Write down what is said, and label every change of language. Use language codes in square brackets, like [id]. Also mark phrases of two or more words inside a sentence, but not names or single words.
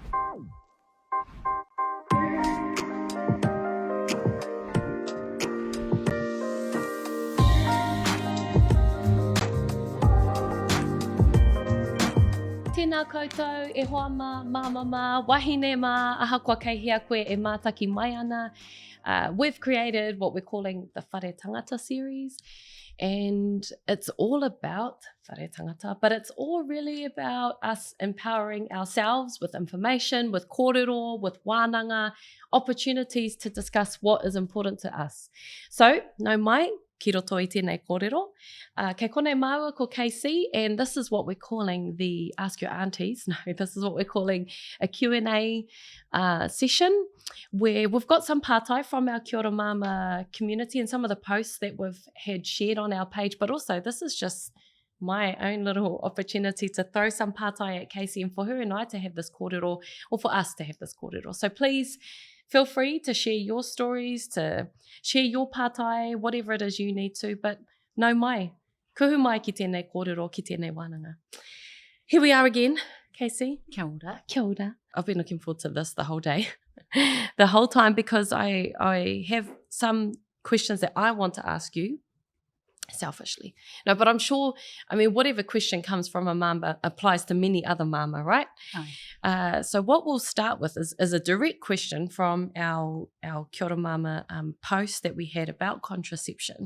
[mi] Tēnā koutou, e hoa ma, māmama, wahine ma, aha kua kei koe e mātaki mai ana. [en] We've created what we're calling the Whare Tangata series, and it's all about Whare Tangata, but it's all really about us empowering ourselves with information, with kōrero, with wānanga, opportunities to discuss what is important to us. So, [mi] nau mai, ki roto i tēnei kōrero. Kei konei māua ko Kasey, [en] and this is what we're calling the Ask Your Aunties. No, this is what we're calling a Q&A session, where we've got some pātai from our Kia ora mama community and some of the posts that we've had shared on our page, but also this is just my own little opportunity to throw some pātai at Kasey and for her and I to have this kōrero, or for us to have this kōrero. So please feel free to share your stories, to share your pātai, whatever it is you need to, but [mi] nau mai, kuhu mai ki tēnei kōrero, ki tēnei wānanga. [en] Here we are again, Kasey. [mi] Kia ora. Kia ora. [en] I've been looking forward to this the whole day, the whole time, because I have some questions that I want to ask you, selfishly. No, but I'm sure, I mean, whatever question comes from a mama applies to many other mama, right? Aye. So what we'll start with is a direct question from our Kia ora mama post that we had about contraception.